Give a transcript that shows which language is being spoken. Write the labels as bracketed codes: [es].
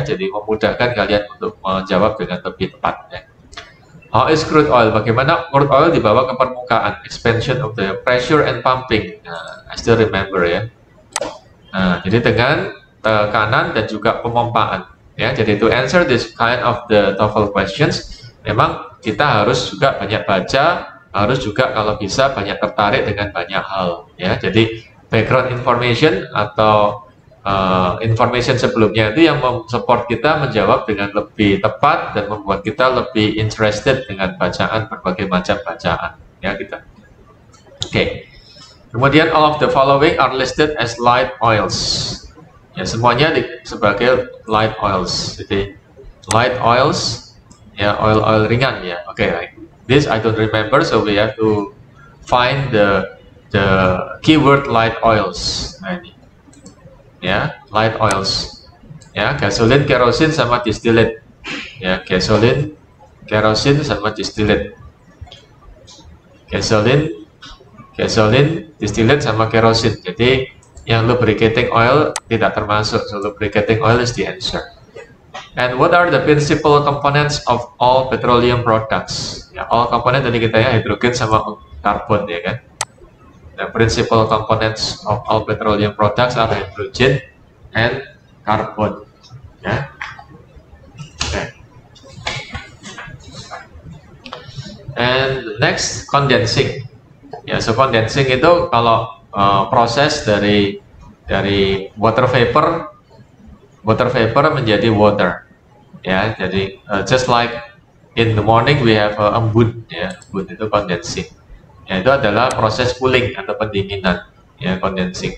[id] Jadi memudahkan kalian untuk menjawab dengan lebih tepat ya. [en] How is crude oil? [id] Bagaimana crude oil dibawa ke permukaan? [en] Expansion of the pressure and pumping. [id] Nah, [en] I still remember [id] ya. Nah, jadi dengan tekanan dan juga pemompaan Ya, jadi [en] to answer this kind of the TOEFL questions, [id] memang kita harus juga banyak baca, harus juga kalau bisa banyak tertarik dengan banyak hal. Ya, jadi background information atau information sebelumnya itu yang support kita menjawab dengan lebih tepat dan membuat kita lebih interested dengan bacaan berbagai macam bacaan. Ya, kita. Oke. [en] Kemudian all of the following are listed as light oils. [id] Ya, semuanya sebagai light oils. Jadi light oils, ya, oil ringan ya. Oke, right. [en] This I don't remember, so we have to find the keyword light oils. [id] Nah, ini. Ya, light oils. Ya, gasolin, kerosin sama distillate. Ya, gasolin, kerosin sama distillate. Gasolin, distillate sama kerosin. Jadi yang lubricating oil tidak termasuk, [en] so lubricating oil is the answer. And what are the principal components of all petroleum products? [id] Ya, [en] all component [id] tadi kita ya, hidrogen sama karbon ya kan. [en] The principal components of all petroleum products are hydrogen and carbon. Ya. Okay. And next, condensing. [id] Ya, so condensing itu kalau proses dari water vapor menjadi water, ya. [en] Jadi just like in the morning we have embun, ya, [id] embun itu [en] condensing. [id] Ya, itu adalah proses cooling atau pendinginan, ya, condensing.